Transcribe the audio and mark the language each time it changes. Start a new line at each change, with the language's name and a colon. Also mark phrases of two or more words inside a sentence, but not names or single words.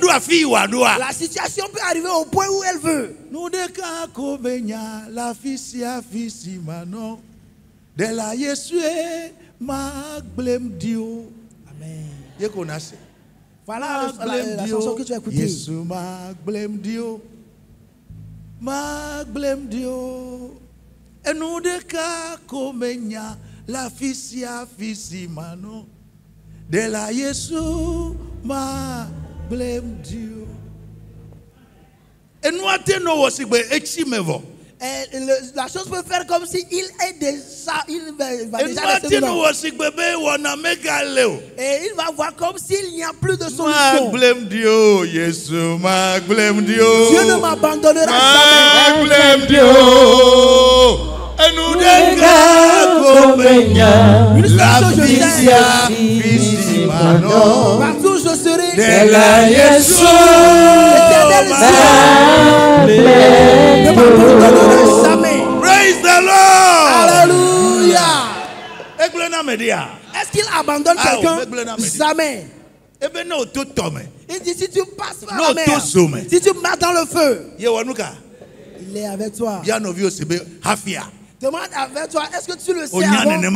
French: La situation peut arriver au point où elle veut. Amen. Voilà la chanson que tu as écoutée.
Ewe: Yesu magblem dio. Magblem dio. Enu deka komenya la fisia fisimano. De la Yesu magblem dio. Enu ateno wosigbe echimevo.
French: La chose peut faire comme si il est déjà, il va déjà rester dedans. Et il va voir comme s'il n'y a plus de solution. Dieu ne m'abandonnera jamais. Partout je serai. Ne m'abandonnera jamais.
English: Praise the Lord.
French: Alléluia. Est-ce qu'il abandonne quelqu'un? Jamais. Il dit si tu passes par la mer, si tu marches dans le feu, il est avec toi. Demande avec toi, est-ce que tu le sais avant?